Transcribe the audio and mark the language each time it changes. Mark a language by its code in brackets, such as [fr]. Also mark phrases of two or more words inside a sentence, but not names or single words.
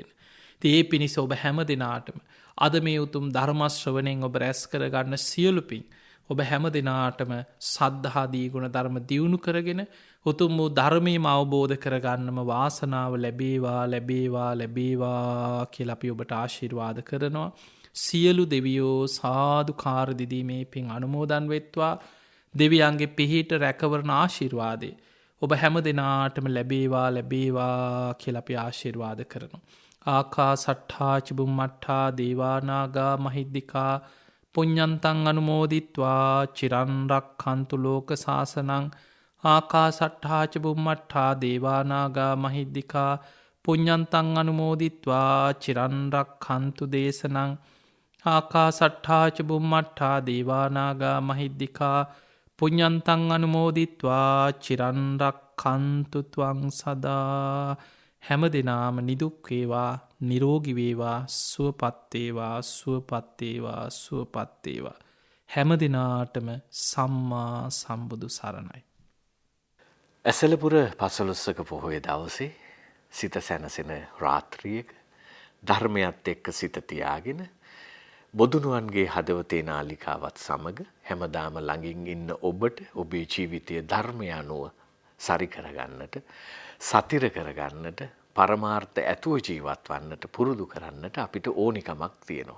[si] ඒ පිණිස ඔබ හැම දෙනාටම අද මේ උතුම් ධර්මශ්‍රවණයෙන් ඔබ රැස් කරගන්න සියලුපින් ඔබ හැම දෙනාටම සද්ධාදී ගුණ ධර්ම දියුණු කරගෙන උතුම් වූ ධර්මයම අවබෝධ කරගන්නම වාසනාව ලැබේවා කියලා අපි ඔබට ආශිර්වාද කරනවා. සියලු දෙවියෝ සාදුකාර දිදීමේ පින් අනුමෝදන් වෙත්වා. දෙවියන්ගේ පිහිට රැකවරණ ආශිර්වාදේ ඔබ හැම දෙනාටම ලැබේවා කියලා අපි ආශිර්වාද කරනවා. [pi] ආකාසට්ඨා චුම්මට්ඨා දේවානාගා මහිද්దికා පුඤ්ඤන්තං අනුමෝදිත්වා චිරන් රක්ඛන්තු ලෝක සාසනං. ආකාසට්ඨා චුම්මට්ඨා දේවානාගා මහිද්దికා පුඤ්ඤන්තං අනුමෝදිත්වා චිරන් රක්ඛන්තු දේශනං. ආකාසට්ඨා චුම්මට්ඨා දේවානාගා මහිද්దికා පුඤ්ඤන්තං අනුමෝදිත්වා චිරන් රක්ඛන්තු ත්වං සදා. [si] හැම දිනාම නිදුක් වේවා නිරෝගී වේවා සුවපත් වේවා. හැම දිනාටම සම්මා සම්බුදු සරණයි. ඇසලපුර 15ක පොහොය දවසේ සිත සැනසෙන රාත්‍රියක ධර්මයත් එක්ක සිත තියාගෙන බොදුනුවන්ගේ හදවතේ නාලිකාවත් සමග හැමදාම ළඟින් ඉන්න ඔබට ඔබේ ජීවිතයේ ධර්මය අනුව සරි කරගන්නට සතිර කරගන්නට පරමාර්ථ ඇතුව ජීවත් වන්නට පුරුදු කරන්නට අපිට ඕනිකමක් තියෙනවා.